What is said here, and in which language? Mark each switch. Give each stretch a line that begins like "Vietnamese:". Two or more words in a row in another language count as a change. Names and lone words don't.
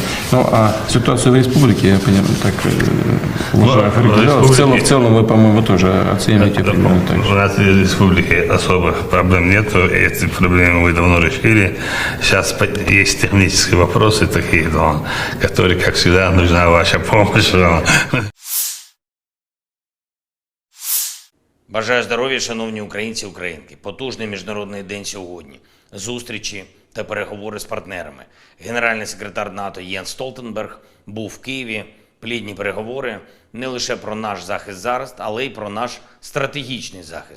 Russian: Ну, а ситуацию в республике, я понимаю, так уже определял. В целом вы, по-моему, тоже оцениваете примерно так же. У нас в республике особых проблем нет. Эти проблемы мы давно решили. Сейчас есть технические вопросы такие, которые, как всегда, нужна ваша помощь.
Ukrainian: Бажаю здоров'я, шановні українці і українки. Потужний міжнародний день сьогодні. Зустрічі та переговори з партнерами. Генеральний секретар НАТО Єнс Столтенберг був в Києві. Плідні переговори не лише про наш захист зараз, але й про наш стратегічний захист.